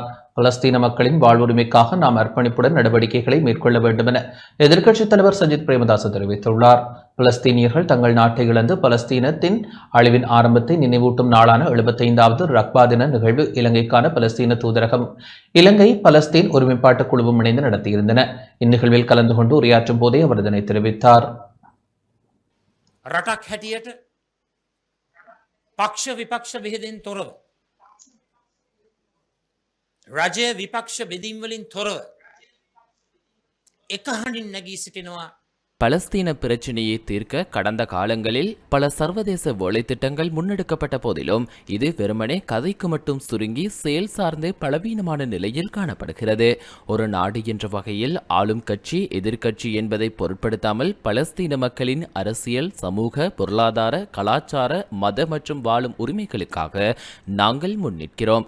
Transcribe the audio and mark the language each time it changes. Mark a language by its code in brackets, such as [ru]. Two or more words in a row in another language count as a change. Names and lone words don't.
[ta] பலஸ்தீன மக்களின் வாழ்வுரிமைக்காக நாம் அர்ப்பணிப்புடன் நடவடிக்கைகளை மேற்கொள்ள வேண்டும் என எதிர்க்கட்சித் தலைவர் சஜித் பிரேமதாச தெரிவித்துள்ளார். பலஸ்தீனியர்கள் தங்கள் நாட்டை இழந்து பலஸ்தீனத்தின் அழிவின் ஆரம்பத்தை நினைவூட்டும் நாளான 75வது ரக்பா தின நிகழ்வு இலங்கைக்கான பலஸ்தீன தூதரகம் இலங்கை பலஸ்தீன் ஒருமைப்பாட்டு குழுவும் இணைந்து நடத்தியிருந்தன. இந்நிகழ்வில் கலந்து கொண்டு உரையாற்றும் போதே அவர் இதனை தெரிவித்தார். [si] රටක් හැටියට පක්ෂ විපක්ෂ බෙහෙදෙන් තොරව රජය විපක්ෂ බෙදීම් වලින් තොරව එක හඬින් නැගී සිටිනවා. [ta] பலஸ்தீன பிரச்சினையை தீர்க்க கடந்த காலங்களில் பல சர்வதேச வேலைத்திட்டங்கள் முன்னெடுக்கப்பட்ட போதிலும் இது வெறுமனே கதைக்கு மட்டும் சுருங்கி செயல் சார்ந்து பலவீனமான நிலையில் காணப்படுகிறது. ஒரு நாடு என்ற வகையில் ஆளும் கட்சி எதிர்க்கட்சி என்பதை பொருட்படுத்தாமல் பலஸ்தீன மக்களின் அரசியல், சமூக, பொருளாதார, கலாச்சார, மத மற்றும் வாழும் உரிமைகளுக்காக நாங்கள் முன்னிற்கிறோம்.